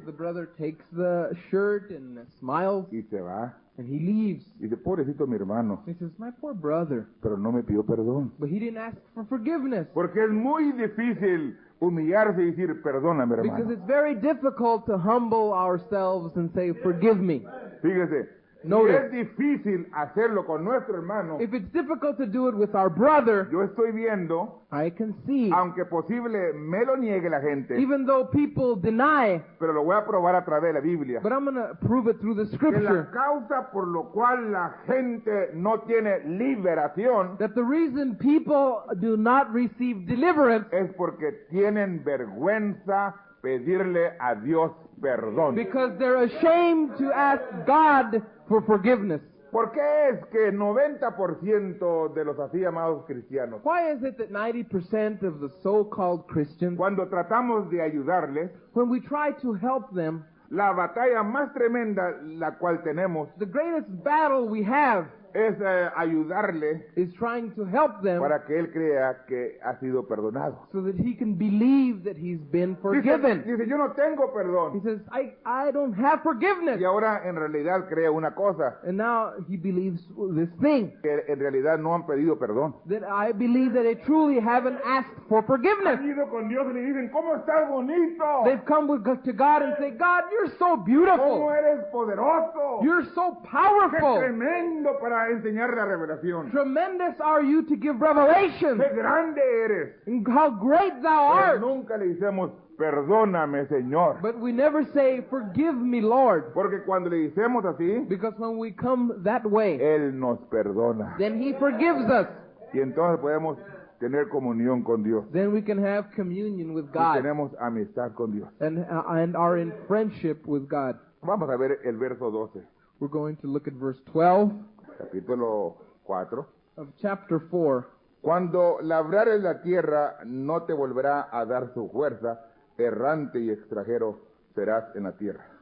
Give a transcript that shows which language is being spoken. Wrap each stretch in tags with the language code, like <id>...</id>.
<en>The brother takes the shirt and smiles</en> <es>y se va.</es> <en>and he leaves.</en> <es>Y dice, pobrecito mi hermano,</es> <en>He says, my poor brother.</en> <es>pero no me pidió perdón.</es> <en>But he didn't ask for forgiveness.</en> <es>Porque es muy difícil humillarse y decir, perdóname,</es> <en>Because</en> <es>hermano.</es> <en>it's very difficult to humble ourselves and say, forgive me.</en> <es>Fíjese, si</es> <en>Notice.</en> <es>es difícil hacerlo con nuestro hermano,</es> <en>If it's difficult to do it with our brother,</en> <es>yo estoy viendo,</es> <en>I can see,</en> <es>aunque posible me lo niegue la gente,</es> <en>even though people deny,</en> <es>pero lo voy a probar a través de la Biblia,</es> <en>but I'm going to prove it through the</en> <es>que la</es> <en>scripture,</en> <es>causa por lo cual la gente no tiene liberación</es> <en>that the reason people do not receive deliverance</en> <es>es porque tienen vergüenza pedirle a Dios perdón.</es> <en>because they're ashamed to ask God for forgiveness.</en> <es>¿Por qué es que 90% de los así llamados cristianos,</es> <en>Why is it that 90% of the so-called Christians,</en> <es>cuando tratamos de ayudarles,</es> <en>when we try to help them,</en> <es>la batalla más tremenda la cual tenemos</es> <en>the greatest battle we have</en> <es>es ayudarle</es> <en>is trying to help them</en> <es>para que él crea que ha sido perdonado?</es> <en>so that he can believe that he's been</en> <es>Dice,</es> <en>forgiven.</en> <es>dice, yo no tengo</es> <en>He</en> <es>perdón.</es> <en>says, I don't have forgiveness.</en> <es>Y ahora en realidad cree una cosa,</es> <en>And now he believes this thing,</en> <es>que en realidad no han pedido perdón.</es> <en>that I believe that they truly haven't asked for forgiveness.</en> <es>Han ido con Dios y le dicen, ¿cómo estás bonito?</es> <en>They've come to God and say, God, you're so</en> <es>¿Cómo</es> <en>beautiful.</en> <es>eres poderoso?</es> <en>You're so</en> <es>¡Qué</es> <en>powerful.</en> <es>tremendo para enseñar la revelación!</es> <en>Tremendous are you to give revelation.</en> <es>¡Qué grande eres!</es> <en>And how great thou</en> <es>Pero</es> <en>art.</en> <es>nunca le decimos, perdóname, Señor.</es> <en>But we never say, forgive me, Lord.</en> <es>Porque cuando le decimos así,</es> <en>Because when we come that way,</en> <es>Él nos perdona.</es> <en>then he forgives us.</en> <es>Y entonces podemos tener comunión con Dios.</es> <en>then we can have communion with</en> <es>Y</es> <en>God</en> <es>tenemos amistad con Dios.</es> <en>and are in friendship with God.</en> <es>Vamos a ver el verso 12,</es> <en>We're going to look at verse 12</en> <es>capítulo 4.</es> <en>of chapter 4.</en> <es>Cuando labrares la tierra, no te volverá a dar su fuerza, errante y extranjero serás en la tierra.</es>